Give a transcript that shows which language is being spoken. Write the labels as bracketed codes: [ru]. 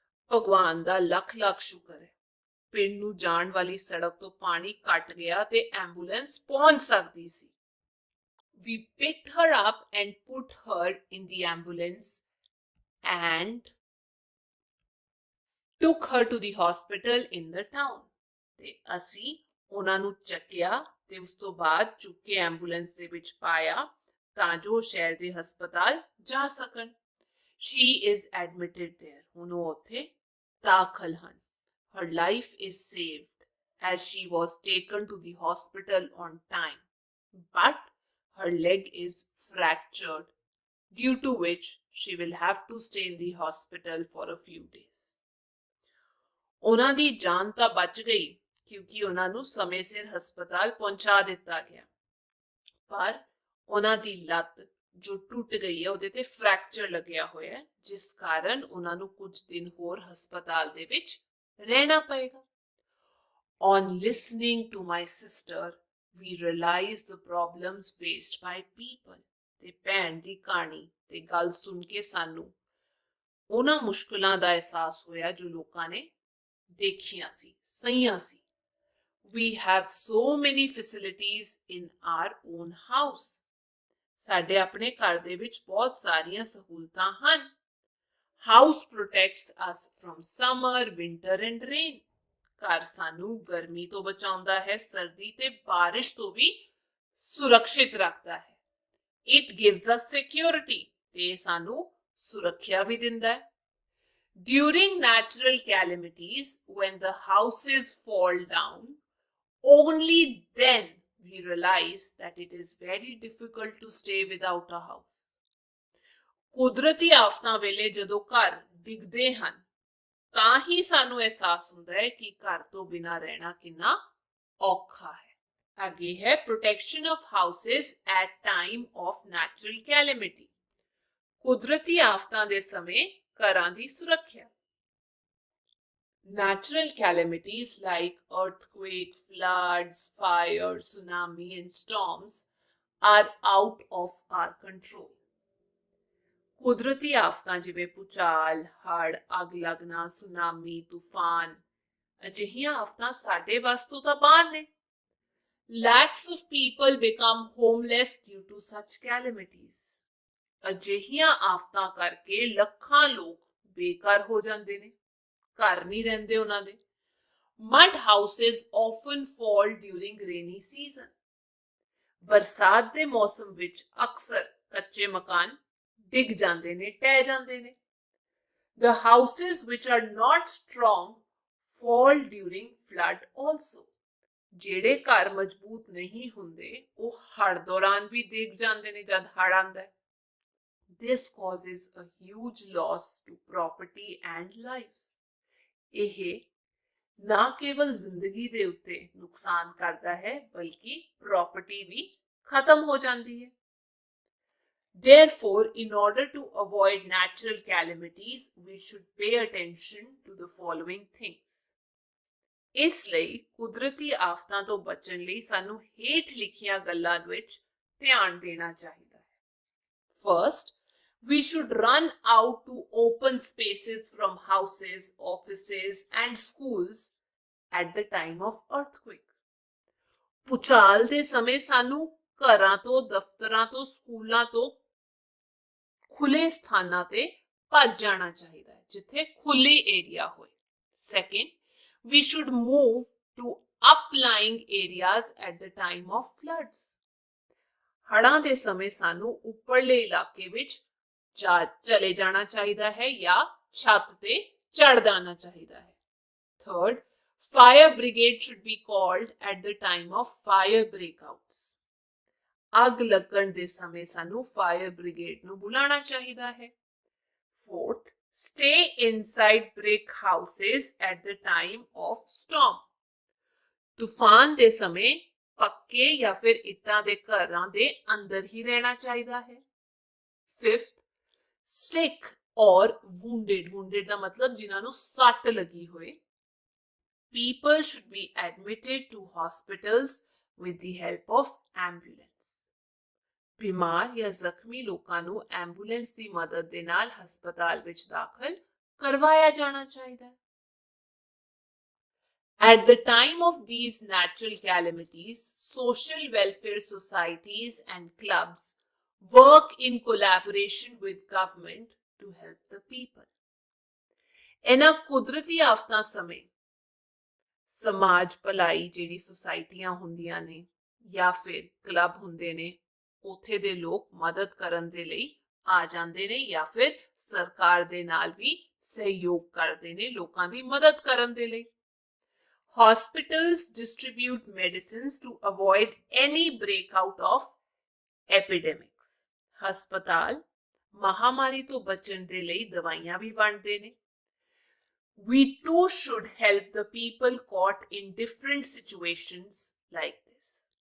[pa] ਭਗਵਾਨ ਦਾ ਲੱਖ ਲੱਖ ਸ਼ੁਕਰ ਹੈ, ਪਿੰਡ ਨੂੰ ਜਾਣ ਵਾਲੀ ਸੜਕ ਤੋਂ ਪਾਣੀ ਘਟ ਗਿਆ ਤੇ ਐਂਬੂਲੈਂਸ ਪਹੁੰਚ ਸਕਦੀ ਸੀ. [en] We picked her up and put her in the ambulance and took her to the hospital in the town. [pa] ਤੇ ਅਸੀਂ ਉਹਨਾਂ ਨੂੰ ਚੱਕਿਆ ਤੇ ਉਸ ਤੋਂ ਬਾਅਦ ਚੁੱਕ ਕੇ ਐਂਬੂਲੈਂਸ ਦੇ ਵਿੱਚ ਪਾਇਆ ਤਾਂ ਜੋ ਸ਼ਹਿਰ ਦੇ ਹਸਪਤਾਲ ਜਾ ਸਕਣ. [en] She is admitted there. [pa] ਹੁਣ ਉਹ ਉੱਥੇ ਦਾਖਲ ਹਨ. [en] Her life is saved as she was taken to the hospital on time, but her leg is fractured, due to which she will have to stay in the hospital for a few days. [pa] ਉਹਨਾਂ ਦੀ ਜਾਨ ਤਾਂ ਬਚ ਗਈ ਕਿਉਂਕਿ ਉਹਨਾਂ ਨੂੰ ਸਮੇਂ ਸਿਰ ਹਸਪਤਾਲ ਪਹੁੰਚਾ ਦਿੱਤਾ ਗਿਆ, ਪਰ ਉਹਨਾਂ ਦੀ ਲੱਤ ਜੋ ਟੁੱਟ ਗਈ ਹੈ ਉਹਦੇ ਤੇ ਫ੍ਰੈਕਚਰ ਲੱਗਿਆ ਹੋਇਆ ਹੈ, ਜਿਸ ਕਾਰਨ ਉਹਨਾਂ ਨੂੰ ਕੁਝ ਦਿਨ ਹੋਰ ਹਸਪਤਾਲ ਦੇ ਵਿੱਚ ਰਹਿਣਾ ਪਏਗਾ। [en] On listening to my sister, we realized the problems faced by people. [pa] ਤੇ ਭੈਣ ਦੀ ਕਹਾਣੀ ਤੇ ਗੱਲ ਸੁਣ ਕੇ ਸਾਨੂੰ ਉਹਨਾਂ ਮੁਸ਼ਕਲਾਂ ਦਾ ਅਹਿਸਾਸ ਹੋਇਆ ਜੋ ਲੋਕਾਂ ਨੇ ਦੇਖੀਆਂ ਸੀ, ਸਹੀਆਂ ਸੀ। [en] We have so many facilities in our own house. [pa] ਸਾਡੇ ਆਪਣੇ ਘਰ ਦੇ ਵਿੱਚ ਬਹੁਤ ਸਾਰੀਆਂ ਸਹੂਲਤਾਂ ਹਨ। [en] House protects us from summer, winter and rain. [pa] ਘਰ ਸਾਨੂੰ ਗਰਮੀ ਤੋਂ ਬਚਾਉਂਦਾ ਹੈ, ਸਰਦੀ ਤੇ ਬਾਰਿਸ਼ ਤੋਂ ਵੀ ਸੁਰੱਖਿਅਤ ਰੱਖਦਾ ਹੈ। [en] It gives us security. [pa] ਤੇ ਸਾਨੂੰ ਸੁਰੱਖਿਆ ਵੀ ਦਿੰਦਾ ਹੈ। [en] During natural calamities, when the houses fall down, only then we realize that it is very difficult to stay without a house. [pa] ਕੁਦਰਤੀ ਆਫਤਾਂ ਵੇਲੇ ਜਦੋਂ ਘਰ ਡਿੱਗਦੇ ਹਨ ਤਾਂ ਹੀ ਸਾਨੂੰ ਅਹਿਸਾਸ ਹੁੰਦਾ ਹੈ ਕਿ ਘਰ ਤੋਂ ਬਿਨਾਂ ਰਹਿਣਾ ਕਿੰਨਾ ਔਖਾ ਹੈ। ਅੱਗੇ ਹੈ [en] Protection of houses at time of natural calamity. [pa] ਕੁਦਰਤੀ ਆਫਤਾਂ ਦੇ ਸਮੇਂ ਘਰਾਂ ਦੀ ਸੁਰੱਖਿਆ। [en] Natural calamities like earthquake, floods, fire, tsunami and storms are out of our control. [pa] ਕੁਦਰਤੀ ਆਫਤਾਂ ਜਿਵੇਂ ਭੂਚਾਲ, ਹੜ੍ਹ, ਅੱਗ ਲੱਗਣਾ, ਸੁਨਾਮੀ, ਤੂਫਾਨ ਅਜਿਹੀਆਂ ਆਫਤਾਂ ਸਾਡੇ ਵੱਸ ਤੋਂ ਤਾਂ ਬਾਹਰ ਨੇ। [en] Lakhs of people become homeless due to such calamities. [pa] ਅਜਿਹੀਆਂ ਆਫਤਾਂ ਕਰਕੇ ਲੱਖਾਂ ਲੋਕ ਬੇਘਰ ਹੋ ਜਾਂਦੇ ਨੇ, ਘਰ ਨਹੀਂ ਰਹਿੰਦੇ ਉਹਨਾਂ ਦੇ। [en] Mud houses often fall during rainy season. [pa] ਬਰਸਾਤ ਦੇ ਮੌਸਮ ਵਿੱਚ ਅਕਸਰ ਕੱਚੇ ਮਕਾਨ ਡਿੱਗ ਜਾਂਦੇ ਨੇ, ਟਹਿ ਜਾਂਦੇ ਨੇ। [en] The houses which are not strong fall during flood also. [pa] ਜਿਹੜੇ ਘਰ ਮਜ਼ਬੂਤ ਨਹੀਂ ਹੁੰਦੇ ਉਹ ਹੜ੍ਹ ਦੌਰਾਨ ਵੀ ਡਿੱਗ ਜਾਂਦੇ ਨੇ ਜਦ ਹੜ੍ਹ ਆਉਂਦਾ ਹੈ। [en] This causes a huge loss to property and lives. [pa] ਇਹ ਨਾ ਕੇਵਲ ਜ਼ਿੰਦਗੀ ਦੇ ਉੱਤੇ ਨੁਕਸਾਨ ਕਰਦਾ ਹੈ ਬਲਕਿ ਪ੍ਰਾਪਰਟੀ ਵੀ ਖਤਮ ਹੋ ਜਾਂਦੀ ਹੈ। [en] Therefore, in order to avoid natural calamities, we should pay attention to the following things. [pa] ਇਸ ਲਈ ਕੁਦਰਤੀ ਆਫਤਾਂ ਤੋਂ ਬਚਣ ਲਈ ਸਾਨੂੰ ਹੇਠ ਲਿਖੀਆਂ ਗੱਲਾਂ ਵਿੱਚ ਧਿਆਨ ਦੇਣਾ ਚਾਹੀਦਾ ਹੈ। [en] First, we should run out to open spaces from houses, offices and schools at the time of earthquake. [pa] ਭੂਚਾਲ ਦੇ ਸਮੇਂ ਸਾਨੂੰ ਘਰਾਂ ਤੋਂ, ਦਫ਼ਤਰਾਂ ਤੋਂ, ਸਕੂਲਾਂ ਤੋਂ ਖੁੱਲੇ ਸਥਾਨਾਂ ਤੇ ਭੱਜ ਜਾਣਾ ਚਾਹੀਦਾ ਹੈ ਜਿੱਥੇ ਖੁੱਲੀ ਏਰੀਆ ਹੋਏ। [en] Second, we should move to uplying areas at the time of floods. [pa] ਹੜ੍ਹਾਂ ਦੇ ਸਮੇਂ ਸਾਨੂੰ ਉੱਪਰਲੇ ਇਲਾਕੇ ਵਿੱਚ ਚਲੇ ਜਾਣਾ ਚਾਹੀਦਾ ਹੈ ਜਾਂ ਛੱਤ ਤੇ ਚੜ੍ਹ ਜਾਣਾ ਚਾਹੀਦਾ ਹੈ। [en] Third, fire brigade should be called at the time of fire breakouts. [pa] ਅੱਗ ਲੱਗਣ ਦੇ ਸਮੇਂ ਸਾਨੂੰ ਫਾਇਰ ਬ੍ਰਿਗੇਡ ਨੂੰ ਬੁਲਾਉਣਾ ਚਾਹੀਦਾ ਹੈ। [en] Fourth, stay inside brick houses at the time of storm. [pa] ਤੂਫਾਨ ਦੇ ਸਮੇਂ ਪੱਕੇ ਜਾਂ ਫਿਰ ਇੱਟਾਂ ਦੇ ਘਰਾਂ ਦੇ ਅੰਦਰ ਹੀ ਰਹਿਣਾ ਚਾਹੀਦਾ ਹੈ। [en] Fifth, sick or wounded [pa] ਦਾ ਮਤਲਬ ਜਿਨ੍ਹਾਂ ਨੂੰ ਸੱਟ ਲੱਗੀ ਹੋਏ, [en] people should be admitted to hospitals with the help of ambulance. [pa] ਬਿਮਾਰ ਜਾਂ ਜ਼ਖਮੀ ਲੋਕਾਂ ਨੂੰ ਐਂਬੂਲੈਂਸ ਦੀ ਮਦਦ ਦੇ ਨਾਲ ਹਸਪਤਾਲ ਵਿੱਚ ਦਾਖਲ ਕਰਵਾਇਆ ਜਾਣਾ ਚਾਹੀਦਾ ਹੈ। [en] At the time of these natural calamities, social welfare societies and clubs work in collaboration with government to help the people. [pa] ਇਹਨਾਂ ਕੁਦਰਤੀ ਆਫਤਾਂ ਸਮੇਂ ਸਮਾਜ ਭਲਾਈ ਜਿਹੜੀ ਸੁਸਾਇਟੀਆਂ ਹੁੰਦੀਆਂ ਨੇ ਜਾਂ ਫਿਰ ਕਲੱਬ ਹੁੰਦੇ ਨੇ ਉੱਥੇ ਦੇ ਲੋਕ ਮਦਦ ਕਰਨ ਦੇ ਲਈ ਆ ਜਾਂਦੇ ਨੇ ਜਾਂ ਫਿਰ ਸਰਕਾਰ ਦੇ ਨਾਲ ਵੀ ਸਹਿਯੋਗ ਕਰਦੇ ਨੇ ਲੋਕਾਂ ਦੀ ਮਦਦ ਕਰਨ ਦੇ ਲਈ। [en] Hospitals distribute medicines to avoid any breakout of epidemics. [pa] ਹਸਪਤਾਲ ਮਹਾਮਾਰੀ ਤੋਂ ਬਚਣ ਦੇ ਲਈ ਦਵਾਈਆਂ ਵੀ ਵੰਡਦੇ ਨੇ। [en] We too should help the people caught in different situations like this.